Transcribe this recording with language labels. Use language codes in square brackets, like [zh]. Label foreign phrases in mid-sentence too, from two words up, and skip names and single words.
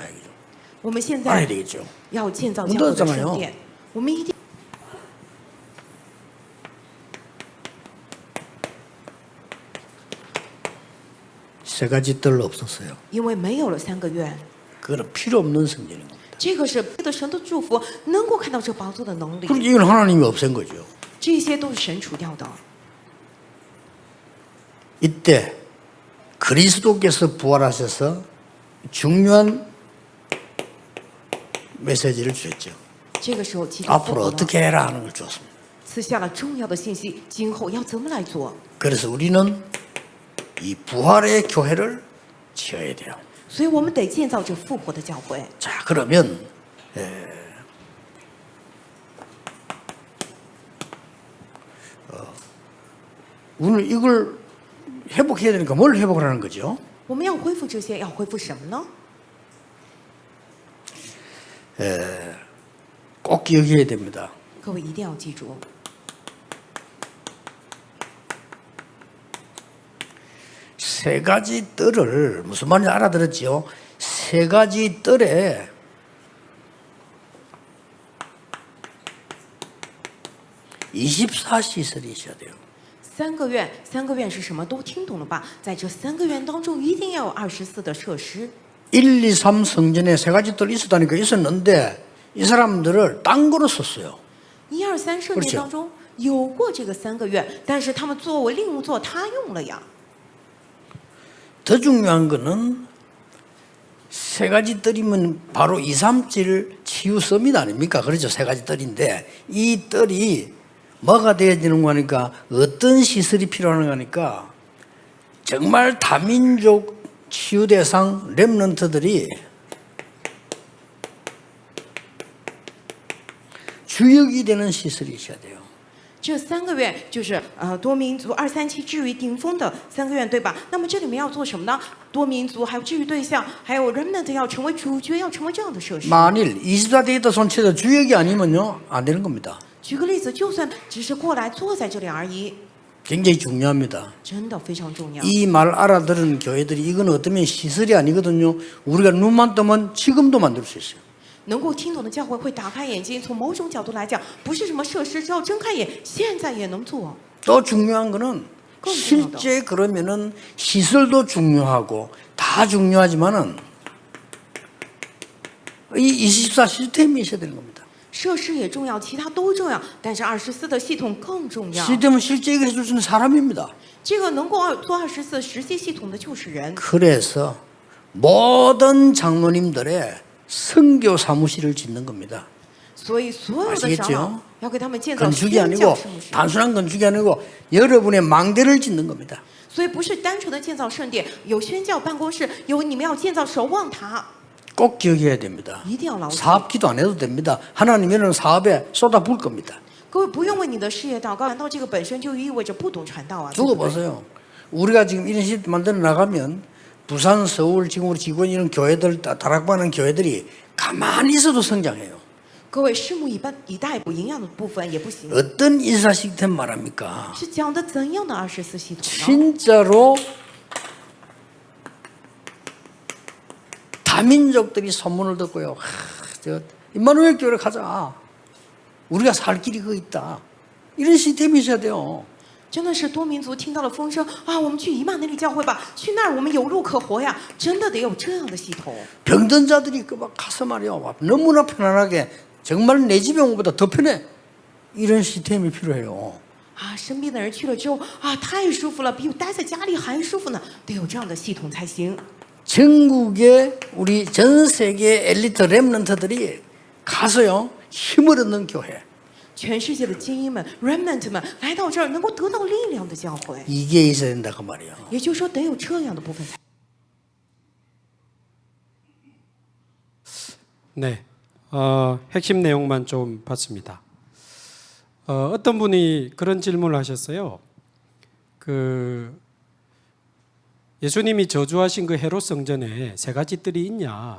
[ko] 알아야 되겠죠. 문 닫았잖아요. 세 가지 뜰 없었어요. 그건 필요 없는 성전인 겁니다. [zh] 这个是配得神的祝福，能够看到这宝座的能力。 [ko] 그럼 이건 하나님이 없앤 거죠. [zh] 这些都是神除掉的。 [ko] 이때 그리스도께서 부활하셔서 중요한 메시지를 주셨죠. [zh] 这个时候，基督复 [ko] 앞으로 [zh] 活了， [ko] 어떻게 해라 하는 걸 주었습니다. [zh] 赐下了重要的信息，今后要怎么来做？ [ko] 그래서 우리는 이 부활의 교회를 지어야 돼요. [zh] 所以我们得建造这复活的教会。 [ko] 자, 그러면 오늘 이걸 회복해야 되니까 뭘 회복을 하는 거죠? [zh] 我们要恢复这些，要恢复什么呢？ [ko] 꼭 기억해야 됩니다. [zh] 各位一定要记住， [ko] 세 가지 뜰을 무슨 말인지 알아들었죠? 세 가지 뜰에 (24시설이) 있어야 돼요. [zh] 3 个院，3个院是什么？都听懂了吧？在这3个院当中，一定要有24的设施。 [ko] 1, 2, 3 성전에 세 가지 뜰이 있었다니까 있었는데 이 사람들을 딴 거로 썼어요. [zh] 1、2、3 圣殿当中有过这个3个院，但是他们作为另作他用了呀。 [ko] 더 중요한 거는 세 가지 뜰이면 바로 237 치유 서밋 아닙니까? 그렇죠. 세 가지 뜰인데 이 뜰이 뭐가 되어지는 거니까 어떤 시설이 필요한 거니까 정말 다민족 치유 대상 렘넌트들이 주역이 되는 시설이 있어야 돼요. [zh] 这3个院就是多民族237治愈顶峰的3个院，对吧？那么这里面要做什么呢？多民族还有治愈对象，还有 remnant 要成为主角，要成为这样的设施。 [ko] 만일 24데이터 손체도 주역이 아니면요 안 되는 겁니다. [zh] 举个例子，就算只是过来坐在这里而已， [ko] 굉장히 중요합니다. [zh] 真的非常重要。 [ko] 이 말 알아들은 교회들이 이건 어쩌면 시설이 아니거든요. 우리가 눈만 뜨면 지금도 만들 수 있어요. [zh] 能够听懂的教会会打开眼睛，从某种角度来讲，不是什么设施，只要睁开眼，现在也能做。 [ko] 또 중요한 거는 실제 그러면은 시설도 중요하고 다 중요하지만은 이 24 시스템이 있어야 되는 겁니다. [zh] 设施也重要，其他都重要，但是24的系统更重要。 [ko] 시스템은 실제 이거 해줄 수 있는 사람입니다. [zh] 这个能够做24实际系统的就是人。 [ko] 그래서 모든 장로님들의 선교 사무실을 짓는 겁니다. [zh] 所以所有的长老要给他们建造 [ko] 건축이 [zh] 宣教 [ko] 아니고 [zh] 事务室， [ko] 단순한 건축이 아니고 여러분의 망대를 짓는 겁니다. [zh] 所以不是单纯的建造圣殿，有宣教办公室，有你们要建造守望塔， [ko] 꼭 기억해야 됩니다. [zh] 一定要牢记。 [ko] 사업기도 안 해도 됩니다. 하나님은 사업에 쏟아부을 겁니다. [zh] 各位不用为你的事业祷告，难道这个本身就意味着不懂传道啊？对不对？ [ko] 죽어보세요. 우리가 지금 이런 시스템 만들어 나가면 부산, 서울, 지금 우리 직원 이런 교회들, 다락방하는 교회들이 가만히 있어도 성장해요. [zh] 各位拭目以待，不营养的部分也不行。 [ko] 어떤 인사 시스템 말합니까? [zh] 是讲的怎样的24系统呢？ [ko] 진짜로 다민족들이 소문을 듣고요. 저 임마누엘 교회를 가자. 우리가 살 길이 그 있다. 이런 시스템이 있어야 돼요. [zh] 真的是多民族听到了风声啊，我们去以马内利教会吧，去那儿我们有路可活呀！真的得有这样的系统。 [ko] 병든 자들이 그 막 가서 말이야. 너무나 편안하게 정말 내 집에 온 것보다 더 편해. 이런 시스템이 필요해요. [zh] 啊，生病的人去了之后啊，太舒服了，比我待在家里还舒服呢，得有这样的系统才行。 [ko] 전국의 우리 전 세계 엘리트 렘넌트들이 가서요 힘을 얻는 교회. [zh] 全世界的精英们、remnant 们来到这儿，能够得到力量的教会， [ko] 이게 있어야 된다 그 말이에요. [zh] 也就是说，得有这样的部分才。 [ko] 네, 핵심 내용만 좀 봤습니다. 어떤 분이 그런 질문을 하셨어요. 예수님이 저주하신 그 헤롯 성전에 3가지 뜰이 있냐?